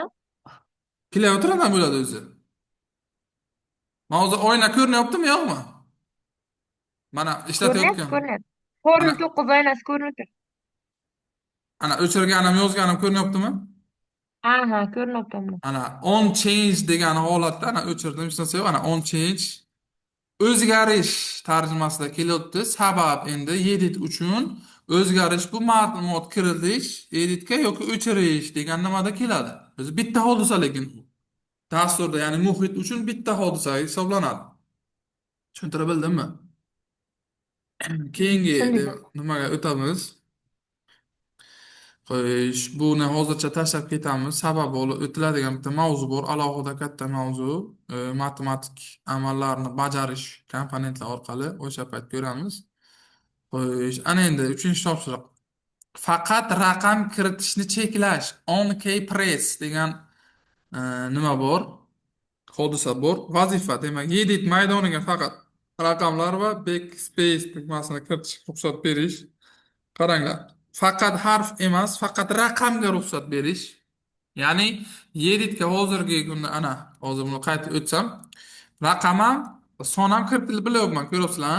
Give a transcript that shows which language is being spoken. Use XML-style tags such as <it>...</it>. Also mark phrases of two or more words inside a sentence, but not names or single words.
<uz>Klaviaturadan bo'ladi o'zi. Mana hozir oyna ko'rinyaptimi, yo'qmi? Mana Ko'rinyapti, ishlatayotgan. ko'rinyapti. Ana 409 oynasi ko'rinib turibdi. ana o'chirganim, yozganim ko'rinyaptimi? Aha, ko'rinyapti unda. Ana</uz> <en>on change</en> <uz>degan holatda ana o'chirdim, hech narsa yo'q. Ana</uz> <en>on change</en> <uz>o'zgarish tarjimasida kelyapti. Sabab endi edit uchun o'zgarish bu ma'lumot kiritish, editga yoki o'chirish degan nimada keladi. O'zi bitta hodisa lekin dasturda, ya'ni muhit uchun bitta hodisa hisoblanadi. Tushuntira bildimmi? Keyingi Tushundik. nimaga o'tamiz? Xo'sh, buni hozircha tashlab ketamiz. Sababi o'tiladigan bitta mavzu bor, alohida katta mavzu. Matematik amallarni bajarish komponentlar orqali o'sha payt ko'ramiz. Xo'sh, ana endi 3-topshiriq. Faqat raqam kiritishni cheklash.</uz> <en>On-key press</en> <uz>degan nima bor? Hodisa bor. Vazifa, demak, edit maydoniga faqat raqamlar va backspace tugmasini kiritishga ruxsat berish. Qaranglar. Faqat harf emas, faqat raqamga ruxsat berish. Ya'ni editga hozirgi kunda ana hozir buni qaytib o'tsam, raqam ham, son ham kiritilib bilyapman, ko'ryapsizlar?</uz>